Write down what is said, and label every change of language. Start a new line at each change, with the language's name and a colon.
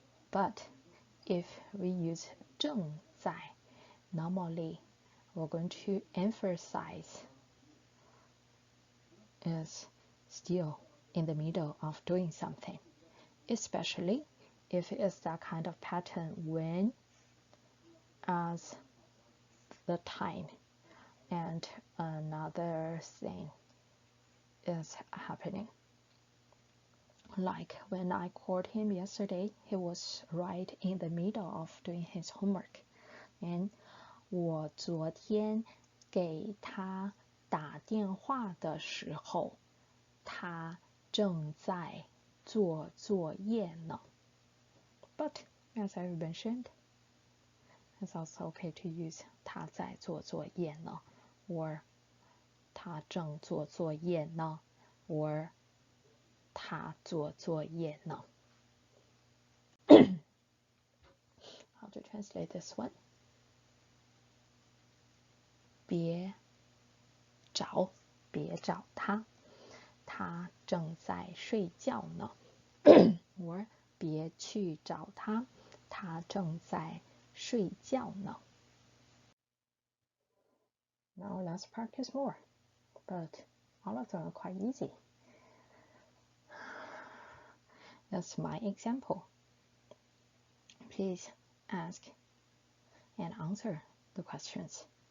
English: But if we use 正在, normally we're going to emphasize is still in the middle of doing something, especially if it's that kind of pattern when as the time and another thing is happening. Like when I called him yesterday, he was right in the middle of doing his homework.
Chinese: And 我昨天给他打电话的时候，他正在做作业呢。
English: But as I mentioned, it's also okay to use 他在做作业呢 or 他正做作业呢 or 他做作业呢. How to translate this one?
Chinese: 别找他，他正在睡觉呢。 or 别去找他，他正在睡觉呢。
English: Now let's practice more, but all of them are quite easy. That's my example. Please ask and answer the questions.